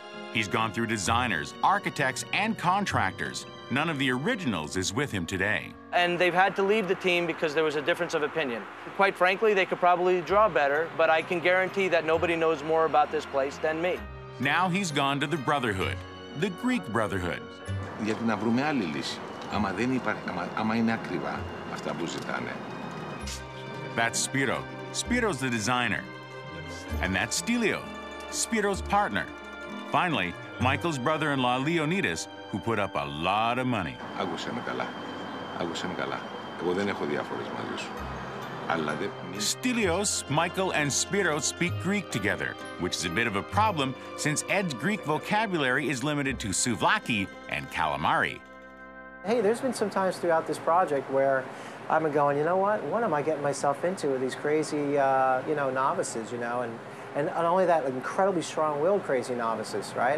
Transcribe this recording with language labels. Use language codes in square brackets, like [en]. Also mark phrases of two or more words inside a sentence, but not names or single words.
[en] He's gone through designers, architects, and contractors. None of the originals is with him today. And they've had to leave the team because there was a difference of opinion. Quite frankly, they could probably draw better, but I can guarantee that nobody knows more about this place than me. Now he's gone to the Brotherhood, the Greek Brotherhood. [el] Γιατί να βρούμε άλλη λύση. Άμα είναι ακριβά αυτά που ζητάνε. [en] That's Spiro. Spiro's the designer. And that's Stilio, Spiro's partner. Finally, Michael's brother-in-law, Leonidas, who put up a lot of money. [el] Άκουσε με καλά. Άκουσε με καλά. Εγώ δεν έχω διαφορές μαζί σου. Αλλά δεν... [en] Stilios, Michael, and Spiro speak Greek together, which is a bit of a problem since Ed's Greek vocabulary is limited to souvlaki and calamari. Hey, there's been some times throughout this project where I've been going, you know what am I getting myself into with these crazy, novices, and not only that, incredibly strong-willed crazy novices, right?